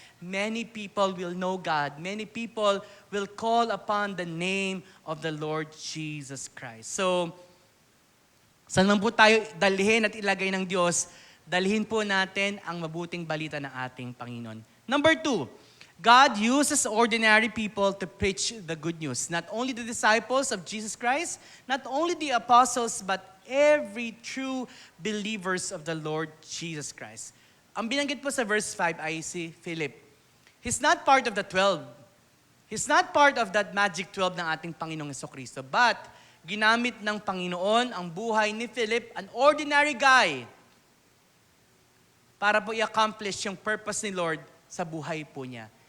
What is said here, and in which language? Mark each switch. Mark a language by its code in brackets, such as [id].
[en] Many people will know God. Many people will call upon the name of the Lord Jesus Christ. [tl] So, saan man po tayo dalhin at ilagay ng Diyos, dalhin po natin ang mabuting balita ng ating Panginoon. [en] Number 2, God uses ordinary people to preach the good news. Not only the disciples of Jesus Christ, not only the apostles, but every true believers of the Lord Jesus Christ. [tl] Ang binanggit po sa verse 5 ay si Philip. [en] He's not part of the 12. He's not part of that magic 12 [tl] ng ating Panginoong Jesucristo. But, ginamit ng Panginoon ang buhay ni Philip, [en] an ordinary guy, [tl] para po i-accomplish yung purpose ni Lord sa buhay po niya.